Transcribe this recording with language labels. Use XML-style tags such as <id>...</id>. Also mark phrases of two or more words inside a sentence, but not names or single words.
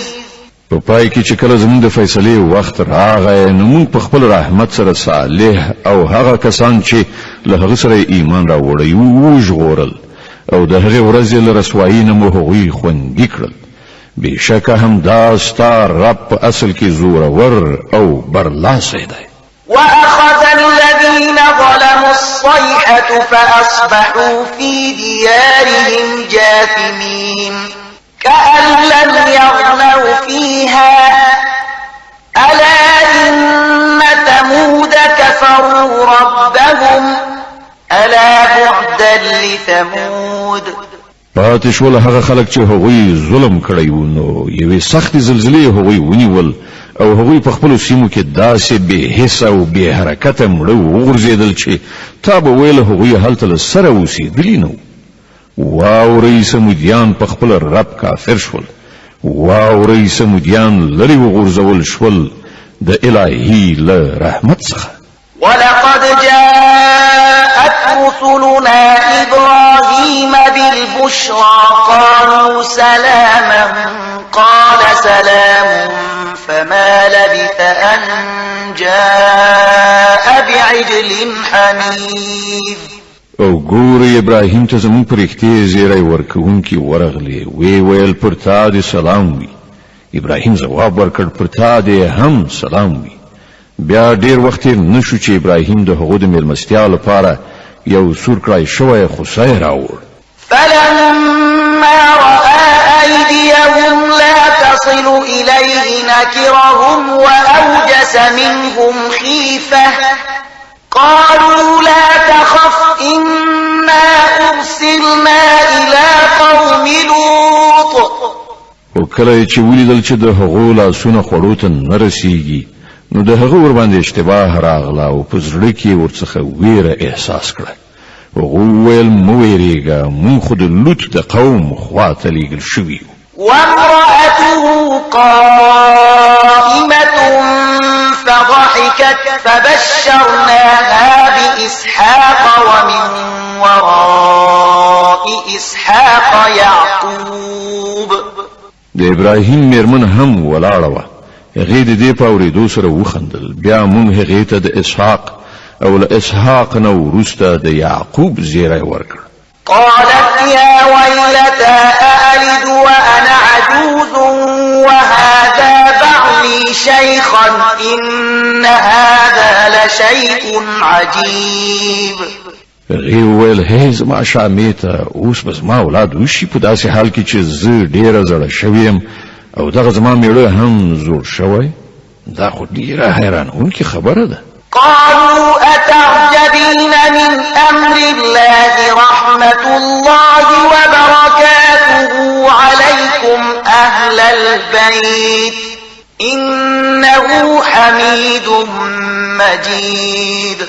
<ps>په پای کې چې کله زموږ د فیصلې وخت راغی نو موږ په خپل رحمت سره صالح او هغه کسان چې له هغه سره ایمان راوړی وو ژغورل او د هغې ورځې له رسوایي نه مو هغوی خوندي کړل. بېشکه همدا ستا رب په اصل کې زورور او برلاسی دی.</ps> <ar>وأخذ الذين ظلموا الصيحة فأصبحوا في ديارهم جاثمين كأن لم يغنوا فيها ألا إن ثمود كفروا ربهم ألا بعدا لثمود.</ar> <ps>پاتې شول هغه خلک چې هغوی ظلم کړی وو نو یوې سختې زلزلې هغوی ونیول او هغوی په خپلو سیمو کې داسې بې حسه او بې حرکته مړه وغورځېدل چې تا به ویل هغوی هلته له سره اوسېدلي نه وو. واورئ سمودیان په خپل رب کافر شول. واورئ سمودیان لرې وغورځول شول د الهي له رحمت څخه.</ps> <ar>ولقد جاءت رسلنا إبراهيم بالبشرى قالوا سلاما قال سلام فما لبث أن جاء بعجل حنيذ.</ar> <ps>او ګورې ابراهیم ته زموږ په رښتې زیری ورکوونکي ورغلې وی ویل پر تا دې سلام وي. ابراهیم ځواب ورکړ پر تا دې هم سلام وي. بیا ډیر وخت نشو چې ابراهیم د هغو د میلمستیا لپاره یو سور کړای شوی خوسۍ راوړ.</ps> <ar>فلما رأى أيديهم لا تصل إليه نكرهم وأوجس منهم خيفة قالوا لا تخف إنا أرسلنا إلى قوم لوط.</ar> <ps>او کله چې ولیدل چې د هغو لاسونه خوړو ته نه رسیږي نو د هغه ور باندې اشتباه راغله او په زړه کې ورڅخه ویره احساس کړه. هغه ویل مو ویریږه مونږ خو د لوط د قوم خواته لیږل شوي یو.</ps> <ar>وامرأته قائمة فضحكت فبشرناها بإسحاق ومن وراء إسحاق يعقوب.</ar> <ps>د ابراهیم میرمن هم ولاړه وه. هغې د دې په اورېدو سره وخندل. بیا مونږ هغې ته د اسحاق او له اسحاق نه وروسته د یعقوب زیری ورکړ.</ps> <ar>قالت يا ويلتى أألد وأنا عجوز وهذا بعلي شيخا إن هذا لشيء عجيب.</ar> <ps>هغې وویل هی زما شامې ته اوس به زما اولاد وشي په داسې حال کې چې زه ډېره زړه شوی یم او دغه زما میړه هم زوړ شوی. دا خو ډېره حیرانوونکې خبره ده.</ps> <ar>قالوا أتعجبين من أمر الله رحمة الله وبركاته عليكم أهل البيت إنه حميد مجيد.</ar>